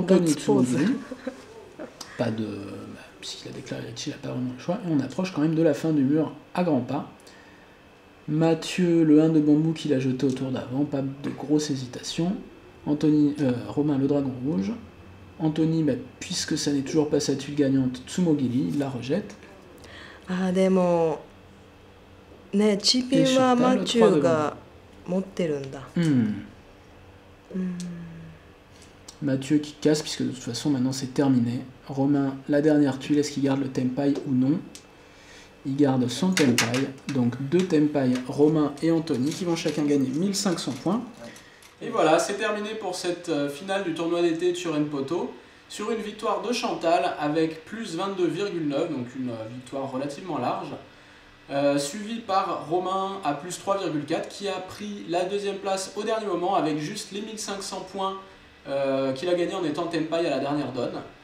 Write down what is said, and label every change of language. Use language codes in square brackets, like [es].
[fr] Anthony Tsumogiri, pas de... puisqu'il a déclaré il n'a pas vraiment le choix, et on approche quand même de la fin du mur à grands pas. Mathieu, le 1 de bambou qu'il a jeté au tour d'avant, pas de grosse hésitation. Romain, le dragon rouge. Anthony, puisque ça n'est toujours pas sa tuile gagnante, Tsumogiri, il la rejette. [ja] Ah, でもね、チピンはマチューが持ってるんだ。 [fr] Mathieu qui casse, puisque de toute façon maintenant c'est terminé. Romain, la dernière tuile, est-ce qu'il garde le Tenpai ou non? Il garde son Tenpai, donc 2 Tenpai, Romain et Anthony, qui vont chacun gagner 1500 points. Et voilà, c'est terminé pour cette finale du tournoi d'été de Turen Poto, sur une victoire de Chantal avec plus 22,9, donc une victoire relativement large, suivie par Romain à plus 3,4, qui a pris la deuxième place au dernier moment avec juste les 1500 points qu'il a gagné en étant Tenpai à la dernière donne.